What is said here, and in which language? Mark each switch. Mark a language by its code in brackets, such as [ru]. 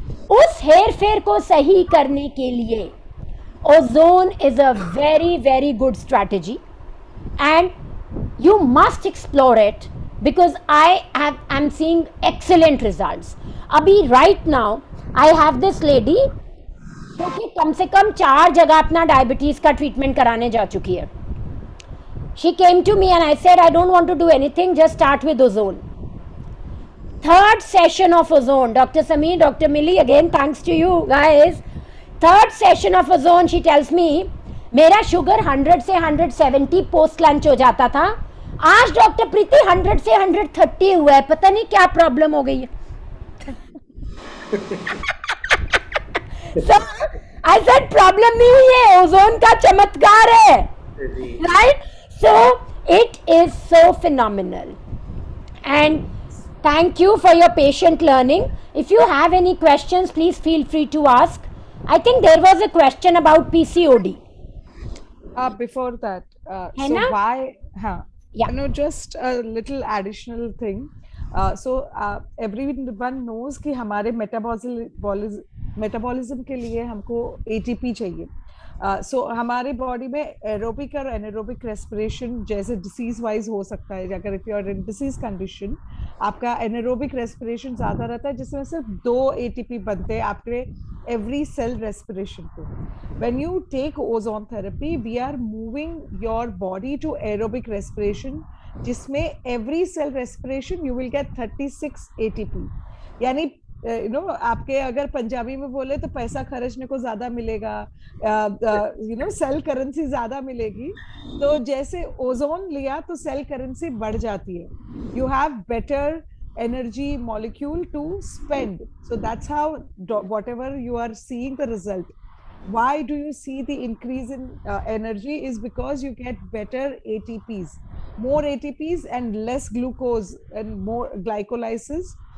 [hi] उस हेरफेर को सही करने के लिए [en] Ozone is a very very good strategy, and you must explore it, because I'm seeing excellent results. [hi] अभी [en] right now I have this lady [hi] जो कि कम से कम 4 जगह अपना डायबिटीज का ट्रीटमेंट कराने जा चुकी है. [en] She came to me and I said, I don't want to do anything, just start with ozone. 3rd session of ozone, Dr. Sameer, Dr. Millie, again thanks to you guys. 3rd session of ozone, she tells me, [hi] मेरा sugar 100 से 170 post lunch हो जाता था, आज doctor प्रीति 100 से 130 हुआ है, पता नहीं क्या प्रॉब्लम हो गई है. [en] So, I said [hi] प्रॉब्लम नहीं हुई है, ओजोन का चमत्कार है, right? [en] So it is so phenomenal, and thank you for your patient learning. If you have any questions, please feel free to ask. I think there was a question about PCOD. Before that, [hi] है [en] so [hi] ना? [en] why? Yeah. You know, just a little additional thing. So everyone knows [hi] कि हमारे metabolism के लिए हमको ATP चाहिए. So हमारे body में एरोबिक और एनारोबिक रेस्पिरेशन जैसे डिसीज वाइज हो सकता है. अगर [en] if you are in disease condition, [hi] आपका एनारोबिक रेस्पिरेशन ज्यादा रहता है, जिसमें सिर्फ 2 ATP बनते हैं आपके [en] every cell respiration [hi] पे. [en] When you take ozone therapy, we are moving your body to aerobic respiration, [hi] जिसमें [en] every cell respiration you will get 36 ATP. [hi] यानी [en] you know, [hi] आपके अगर पंजाबी में बोले तो पैसा खर्चने को ज्यादा मिलेगा, you know, सेल करेंसी ज्यादा मिलेगी. तो जैसे ओजोन लिया तो सेल करेंसी बढ़ जाती है. [en] You have better energy molecule to spend. So that's how whatever you are seeing the result. Why do you see the increase in energy is because you get better ATPs, more ATPs and less glucose and more glycolysis.